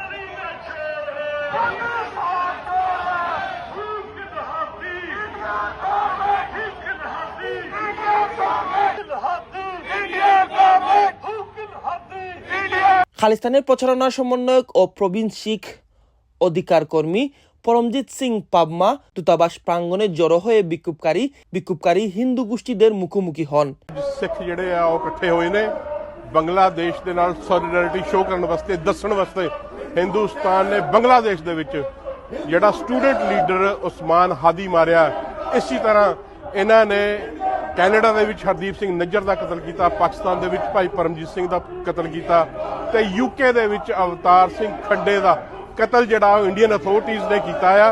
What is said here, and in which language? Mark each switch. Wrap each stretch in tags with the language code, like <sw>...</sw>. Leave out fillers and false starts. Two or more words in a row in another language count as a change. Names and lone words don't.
<bn>খালিস্তানের প্রচারণা সমন্বয়ক ও প্রবীণ শিখ অধিকার কর্মী পরমজিৎ সিং পাবমা দূতাবাস প্রাঙ্গণে জড়ো হয়ে বিক্ষোভকারী হিন্দু গোষ্ঠীদের মুখোমুখি হন।</bn> <pa>ਸਿੱਖ ਜਿਹੜੇ ਆ ਉਹ ਇਕੱਠੇ ਹੋਏ ਨੇ ਬੰਗਲਾਦੇਸ਼ ਦੇ ਨਾਲ</pa> <en>solidarity show</en> <pa>ਕਰਨ ਵਾਸਤੇ, ਦੱਸਣ ਵਾਸਤੇ ਹਿੰਦੁਸਤਾਨ ਨੇ ਬੰਗਲਾਦੇਸ਼ ਦੇ ਵਿੱਚ ਜਿਹੜਾ</pa> <en>student leader</en> <pa>ਉਸਮਾਨ ਹਾਦੀ ਮਾਰਿਆ, ਇਸੇ ਤਰ੍ਹਾਂ ਇਹਨਾਂ ਨੇ ਕੈਨੇਡਾ ਦੇ ਵਿੱਚ ਹਰਦੀਪ ਸਿੰਘ ਨੱਜਰ ਦਾ ਕਤਲ ਕੀਤਾ, ਪਾਕਿਸਤਾਨ ਦੇ ਵਿੱਚ ਭਾਈ ਪਰਮਜੀਤ ਸਿੰਘ ਦਾ ਕਤਲ ਕੀਤਾ ਤੇ ਯੂਕੇ ਦੇ ਵਿੱਚ ਅਵਤਾਰ ਸਿੰਘ ਖੱਡੇ ਦਾ ਕਤਲ ਜਿਹੜਾ</pa> <en>Indian authorities</en> <pa>ਨੇ ਕੀਤਾ ਆ।</pa>